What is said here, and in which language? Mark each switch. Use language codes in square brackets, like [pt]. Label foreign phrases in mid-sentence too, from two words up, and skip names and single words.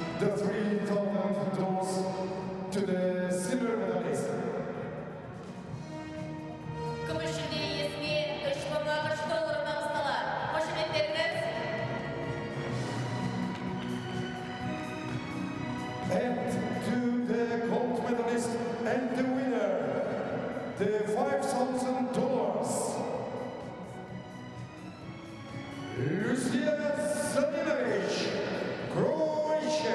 [en] $3,000 to the silver medalist. [kk] Күміс жүлде иесіне $3,000 табысталады. Қошеметтеріңіз. [en] And to the gold medalist and the winner, the $5,000. Lucia Zaninovic, Croatia.